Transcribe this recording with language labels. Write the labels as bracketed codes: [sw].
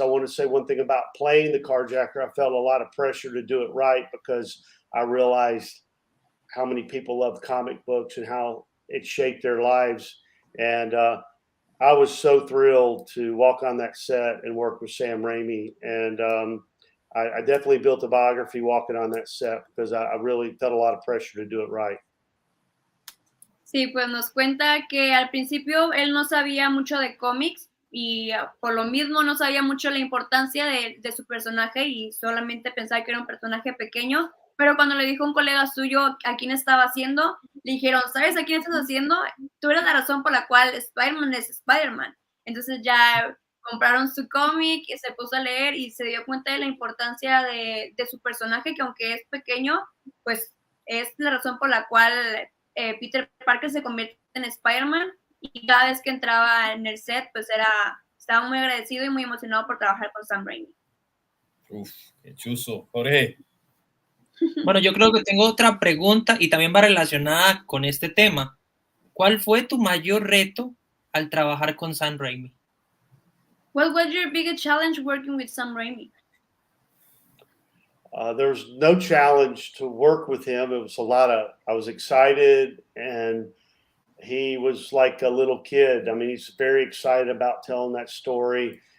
[en] I want to say one thing about playing the carjacker. I felt a lot of pressure to do it right because I realized how many people love comic books and how it shaped their lives. And I was so thrilled to walk on that set and work with Sam Raimi. And I definitely built a biography walking on that set because I really felt a lot of pressure to do it right. [es] Sí, pues nos cuenta que al principio él no sabía mucho de cómics y por lo mismo no sabía mucho la importancia de su personaje y solamente pensaba que era un personaje pequeño, pero cuando le dijo a un colega suyo a quién estaba haciendo, le dijeron, ¿sabes a quién estás haciendo? Tú eres la razón por la cual Spider-Man es Spider-Man. Entonces ya compraron su cómic y se puso a leer y se dio cuenta de la importancia de su personaje, que aunque es pequeño, pues es la razón por la cual Peter Parker se convierte en Spider-Man, y cada vez que entraba en el set, pues estaba muy agradecido y muy emocionado por trabajar con Sam Raimi. Uf, qué chuzo. Jorge. Bueno, yo creo que tengo otra pregunta y también va relacionada con este tema. ¿Cuál fue tu mayor reto al trabajar con Sam Raimi? [en] What was your biggest challenge working with Sam Raimi? There's no challenge to work with him. It was I was excited, and he was like a little kid. I mean, he's very excited about telling that story.